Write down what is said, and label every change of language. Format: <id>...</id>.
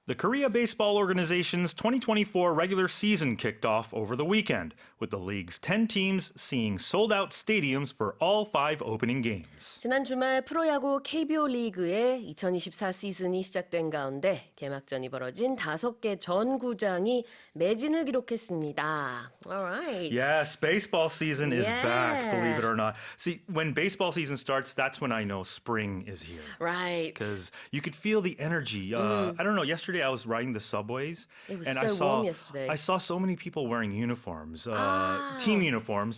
<en>The Korea Baseball Organization's 2024 regular season kicked off over the weekend, with the league's 10 teams seeing sold-out stadiums for all 5 opening games.</en> <ko>지난 주말 프로야구 KBO 리그의 2024 시즌이 시작된 가운데 개막전이 벌어진 5개 전 구장이 매진을 기록했습니다.</ko> <en>Alright. Yes, baseball season is back, Yeah. believe it or not. See, when baseball season starts, that's when I know spring is here. Right. Because you could feel the energy. I don't know, yesterday I was riding the subways. It was and so I saw, warm yesterday. I saw so many people wearing uniforms, team uniforms</en>